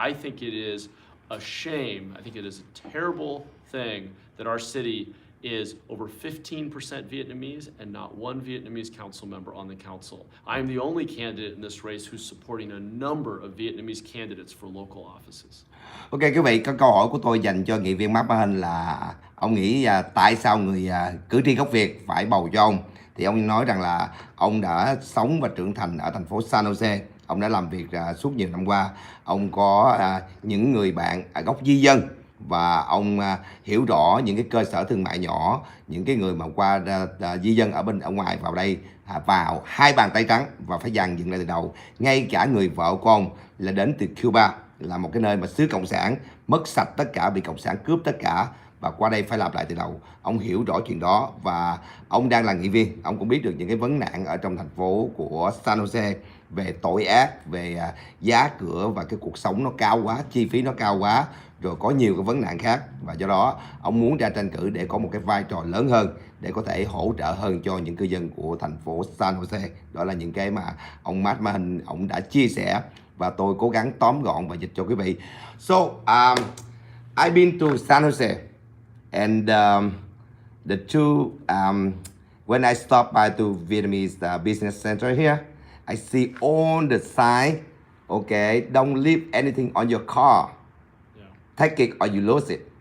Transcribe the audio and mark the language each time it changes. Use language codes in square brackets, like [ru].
[en] I think it is a shame, I think it is a terrible thing that our city is over 15% Vietnamese and not one Vietnamese council member on the council. I am the only candidate in this race who's supporting a number of Vietnamese candidates for local offices. [vi] Ok quý vị, có câu hỏi của tôi dành cho nghị viên Matt Mahan là ông nghĩ tại sao người cử tri gốc Việt phải bầu cho ông? Thì ông nói rằng là ông đã sống và trưởng thành ở thành phố San Jose. Ông đã làm việc suốt nhiều năm qua. Ông có những người bạn gốc di dân và ông hiểu rõ những cái cơ sở thương mại nhỏ, những cái người mà qua di dân ở ngoài vào đây vào hai bàn tay trắng và phải dàn dựng lại từ đầu. Ngay cả người vợ của ông là đến từ Cuba, là một cái nơi mà xứ cộng sản, mất sạch tất cả, bị cộng sản cướp tất cả, và qua đây phải làm lại từ đầu. Ông hiểu rõ chuyện đó và ông đang là nghị viên, ông cũng biết được những cái vấn nạn ở trong thành phố của San Jose về tội ác, về giá cửa và cái cuộc sống nó cao quá, chi phí nó cao quá, rồi có nhiều cái vấn nạn khác, và do đó ông muốn ra tranh cử để có một cái vai trò lớn hơn để có thể hỗ trợ hơn cho những cư dân của thành phố San Jose. Đó là những cái mà ông Matt Mahan ông đã chia sẻ và tôi cố gắng tóm gọn và dịch cho quý vị. [en] So I've been to San Jose and the two when I stop by to Vietnamese business center here, I see all the sign. Okay, don't leave anything on your car. Take it or you lose it.